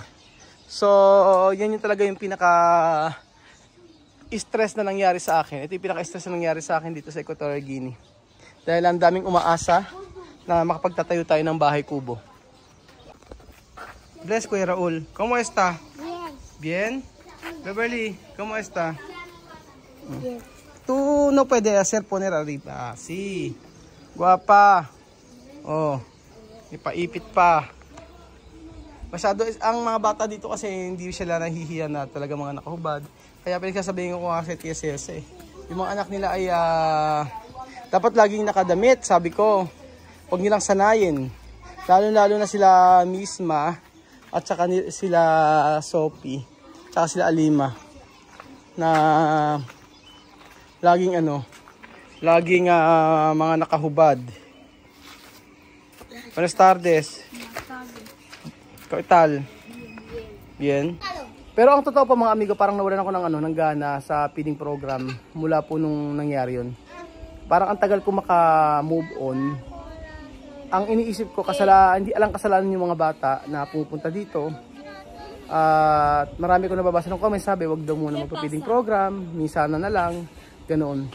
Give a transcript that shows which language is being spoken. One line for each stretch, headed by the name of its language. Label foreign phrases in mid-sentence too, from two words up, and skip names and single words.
Filipino: So yan yung talaga yung pinaka stress na nangyari sa akin. Ito yung pinaka stress na nangyari sa akin dito sa Equatorial Guinea. Dahil ang daming umaasa na makapagtatayo tayo ng bahay kubo. Bless Kuya Raul.
Spanish: ¿Cómo está? Bien. Bien? Beverly, ¿cómo está? Bien. Tú no puedes hacer poner arriba. Sí. Guapa. Oh.
Filipino: Ipaipit pa. Masyado ang mga bata dito kasi hindi sila nahihiya na talaga mga nakahubad. Kaya pinagsasabihin ko nga sa TSS yung mga anak nila ay dapat laging nakadamit, sabi ko. Huwag nilang sanayin. Lalo-lalo na sila Misma at saka sila Sophie, saka sila Alima na laging mga nakahubad.
Spanish: Buenas tardes. ¿Qué tal? Bien.
Filipino: Pero ang totoo pa mga amigo, parang nawalan ako ng gana sa feeding program mula po nung nangyari yun. Parang ang tagal ko maka-move on. Ang iniisip ko, hindi alang kasalanan yung mga bata na pupunta dito. At marami ko nababasa ng comments, sabi wag daw muna magpa-feeding program, minsan na lang, ganoon.